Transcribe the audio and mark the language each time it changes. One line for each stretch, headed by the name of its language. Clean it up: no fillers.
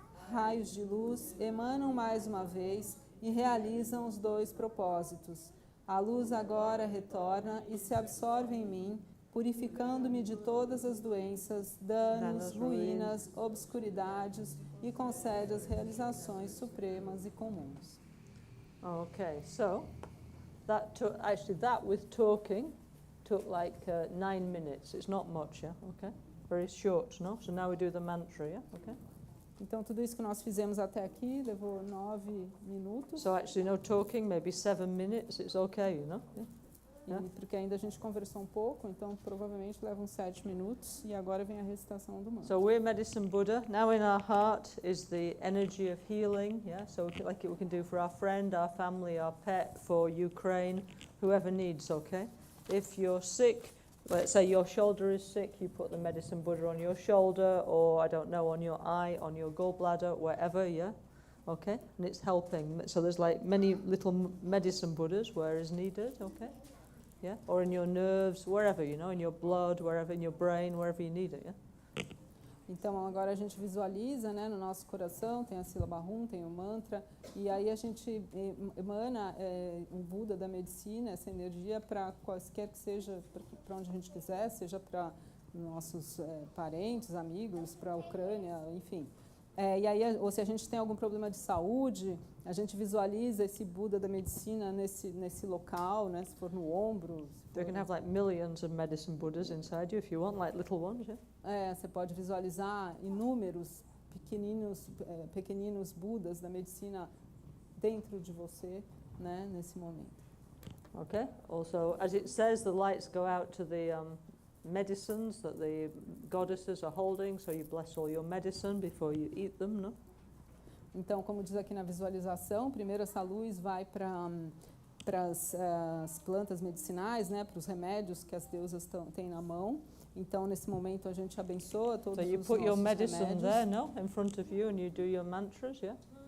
Portuguese: Raios de luz emanam mais uma vez e realizam os 2 propósitos. A luz agora retorna e se absorve em mim, purificando-me de todas as doenças, danos, ruínas, obscuridades e concede as realizações supremas e comuns.
English: Okay, so that with talking took like 9 minutes. It's not much, yeah? Okay, very short, no? So now we do the mantra, yeah? Okay.
Portuguese: Então, tudo isso que nós fizemos até aqui levou 9 minutos.
English: So actually, no talking, maybe 7 minutes, it's okay, you know? Yeah?
Portuguese: E porque ainda a gente conversou um pouco, então provavelmente leva uns 7 minutos. E agora vem a recitação do mantra.
English: So we're Medicine Buddha. Now in our heart is the energy of healing, yeah? So like we can do for our friend, our family, our pet, for Ukraine, whoever needs, okay? If you're sick, let's say your shoulder is sick, you put the Medicine Buddha on your shoulder, or I don't know, on your eye, on your gallbladder, wherever, yeah? Okay? And it's helping. So there's like many little Medicine Buddhas where is needed, okay? Yeah? Or in your nerves, wherever, you know, in your blood, wherever, in your brain, wherever you need it, yeah?
Portuguese: Então agora a gente visualiza, né, no nosso coração, tem a sílaba Hum, tem o mantra, e aí a gente emana um Buda da medicina, essa energia para quaisquer que seja, para onde a gente quiser, seja para nossos parentes, amigos, para a Ucrânia, enfim. E aí, ou se a gente tem algum problema de saúde, a gente visualiza esse Buda da medicina nesse local, né, se for no ombro.
English: You can have like millions of Medicine Buddhas inside you if you want, like little ones, yeah?
Portuguese: Você pode visualizar inúmeros pequeninos Budas da medicina dentro de você, né, nesse momento.
English: Okay. Also, as it says, the lights go out to the medicines that the goddesses are holding, so you bless all your medicine before you eat them, no?
Portuguese: Então, como diz aqui na visualização, primeiro essa luz vai para as plantas medicinais, né, para os remédios que as deusas têm na mão. Então, nesse momento, a gente abençoa todos os nossos remédios.
English: So you put your medicine there, no, in front of you, and you do your mantras, yeah?